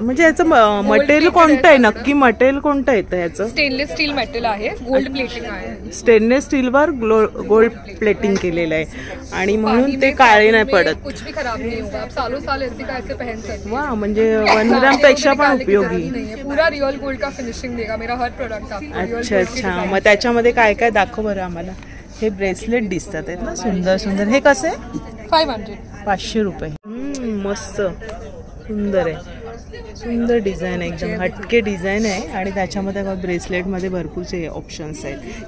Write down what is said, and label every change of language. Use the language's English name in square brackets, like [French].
[Marathi] म्हणजे याचं मटेरियल कोणतं आहे नक्की? मटेरियल कोणतं येतं याचं? स्टेनलेस स्टील मेटल आहे, गोल्ड प्लेटिंग आहे. स्टेनलेस स्टीलवर गोल्ड प्लेटिंग केलेलं आहे आणि म्हणून ते काळे नाही पडत. [Hindi] कुछ भी खराब नहीं होगा, आप सालों साल ऐसे का ऐसे पहन सकते हैं. [Marathi] वा, म्हणजे 1 ग्राम पेक्षा पण उपयोगी. [Hindi] पूरा रियल गोल्ड का फिनिशिंग देगा मेरा हर प्रोडक्ट आपको. अच्छा अच्छा. [Marathi] मग त्याच्यामध्ये काय काय दाखव बरं आम्हाला. हे ब्रेसलेट दिसतात आहेत ना, सुंदर सुंदर. हे कसे? 500. 500 रुपये. मस्त सुंदर आहे, सुंदर डिझाईन आहे, एकदम हटके डिझाईन आहे आणि त्याच्यामध्ये ब्रेसलेटमध्ये भरपूरचे ऑप्शन्स आहेत.